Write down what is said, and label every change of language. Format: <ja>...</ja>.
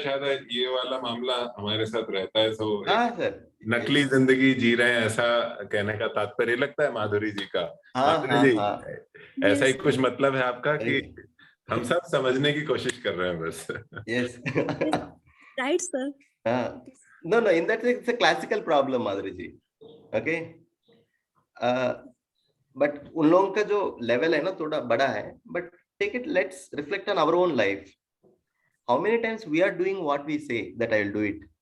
<hi>शायद ये वाला मामला हमारे साथ रहता है. तो नकली जिंदगी जी रहे हैं, ऐसा कहने का तात्पर्य लगता है माधुरी जी का. माधुरी जी, ऐसा ही कुछ मतलब है आपका कि हम सब समझने की कोशिश कर रहे हैं बस.</hi> <en>Yes. Right, sir. No, in that it's a classical problem, Madhuri ji. Okay. But</en> <hi>उन लोगों का जो लेवल है ना थोड़ा बड़ा है.</hi> <en>But take it, let's reflect on our own life. How many times we are doing what we say that I will do it?</en>